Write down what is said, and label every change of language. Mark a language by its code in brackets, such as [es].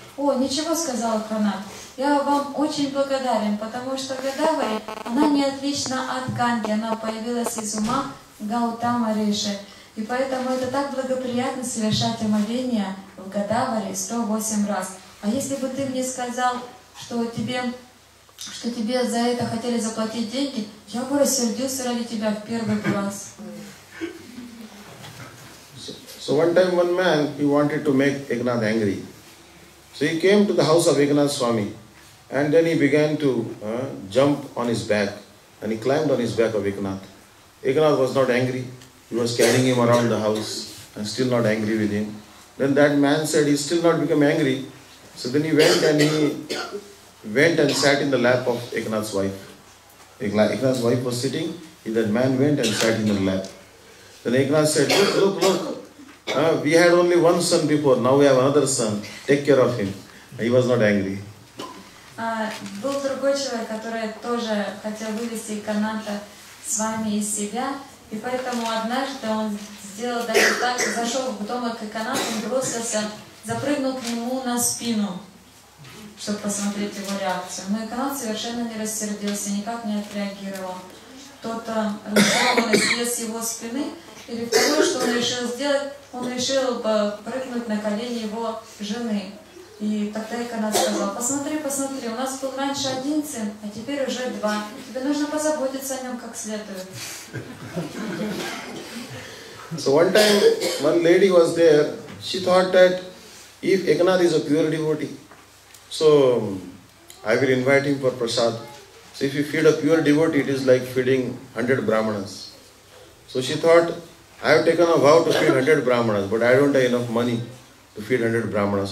[ru] «О, ничего, — сказал Эканат, — я вам очень благодарен, потому что Годавари, она не отлична от Ганги, она появилась из ума Гаутама Риши. И поэтому это так благоприятно совершать омовение в Годавари 108 раз. А если бы ты мне сказал, что тебе за это хотели заплатить деньги, я бы рассердился ради тебя в первый раз». [en] So one time one man, he wanted to make Eknath angry. So he came to the house of Eknath Swami and then he began to jump on his back and he climbed on his back of Eknath. Eknath was not angry. He was carrying him around the house and still not angry with him. Then that man said he still not become angry. So then he went and sat in the lap of Eknath's wife. Eknath's wife was sitting, that man went and sat in her lap. Then Eknath said, look, we had only one son before, now we have another son, take care of him. He was not angry. [ru] Был другой человек, который тоже хотел вывести Эканата с вами из себя, и поэтому однажды он сделал даже так, зашел в дом к Эканату, он бросился, запрыгнул к нему на спину, чтобы посмотреть его реакцию. Но Эканат совершенно не рассердился, никак не отреагировал. Тот разочарованно слез с его спины, или второе, что он решил сделать, он решил прыгнуть на колени его жены. И тогда Эканат сказал: посмотри, у нас был раньше один сын, а теперь уже два. Тебе нужно позаботиться о нем как следует. [en] So one time, one lady was there. She thought that if Eknath is a pure devotee, So I will invite him for prasad. So if you feed a pure devotee, it is like feeding 100 brahmanas. So she thought, I have taken a vow to feed 100 brahmanas, but I don't have enough money to feed 100 brahmanas.